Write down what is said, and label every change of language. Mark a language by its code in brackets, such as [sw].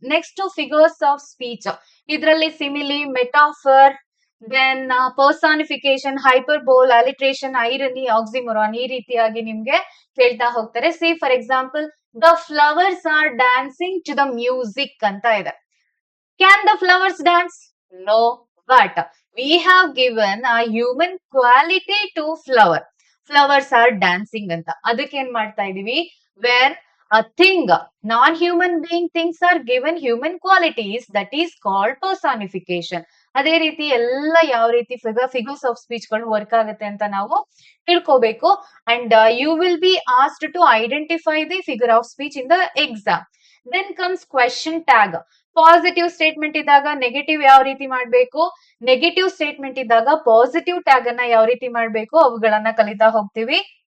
[kn] Next figures of speech. ಇದರಲ್ಲಿ simile, metaphor, then personification, ಹೈಪರ್ಬೋಲ್, alliteration, irony, ಆಕ್ಸಿಮೊರಾನ್, ಈ ರೀತಿಯಾಗಿ ನಿಮ್ಗೆ ಕೇಳ್ತಾ ಹೋಗ್ತಾರೆ. [en] see for example the flowers are dancing to the music [kn] ಅಂತ ಇದೆ. [en] Can the flowers dance? No. But we have given a human quality to flower. Flowers are dancing ಅಂತ. [kn] ಅದಕ್ಕೆ ಏನ್ ಮಾಡ್ತಾ ಇದೀವಿ, [en] Where a thing, non-human being things are given human qualities, that is called personification. [kn] ಅದೇ ರೀತಿ ಎಲ್ಲ ಯಾವ ರೀತಿ ಫಿಗರ್ಸ್ ಆಫ್ ಸ್ಪೀಚ್ ಗಳು ವರ್ಕ್ ಆಗುತ್ತೆ ಅಂತ ನಾವು ತಿಳ್ಕೋಬೇಕು. [en] And you will be asked to identify the figure of speech in the exam. [kn] Then comes question tag. Positive statement ಇದ್ದಾಗ ನೆಗೆಟಿವ್ ಯಾವ ರೀತಿ ಮಾಡ್ಬೇಕು, ನೆಗೆಟಿವ್ ಸ್ಟೇಟ್ಮೆಂಟ್ ಇದ್ದಾಗ ಪಾಸಿಟಿವ್ ಟ್ಯಾಗ್ ಅನ್ನ ಯಾವ ರೀತಿ ಮಾಡ್ಬೇಕು, ಅವುಗಳನ್ನ ಕಲಿತಾ ಹೋಗ್ತೀವಿ.